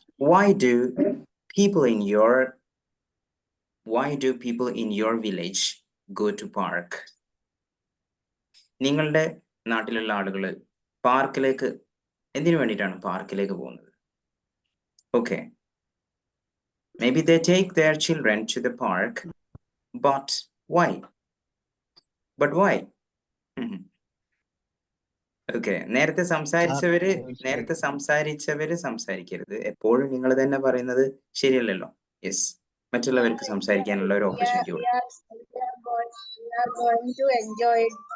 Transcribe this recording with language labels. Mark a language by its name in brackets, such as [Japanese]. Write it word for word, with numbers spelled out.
[English] Why do people in your Why do people in your village go to park? [Malayalam] നിങ്ങളുടെ നാട്ടിലുള്ള ആളുകൾ പാർക്കിലേക്ക് എന്തിനു വേണ്ടിയിട്ടാണ് പാർക്കിലേക്ക് പോകുന്നത്? [English] Okay. Maybe they take their children to the park, but why? But why? Mm-hmm. [Malayalam] Okay നേരത്തെ സംസാരിച്ചവര് നേരത്തെ സംസാരിച്ചവര് സംസാരിക്കരുത്. എപ്പോഴും നിങ്ങൾ തന്നെ പറയുന്നത് ശരിയല്ലല്ലോ. യെസ്, മറ്റുള്ളവർക്ക് സംസാരിക്കാനുള്ള ഒരു ഓപ്പർച്യൂണിറ്റി.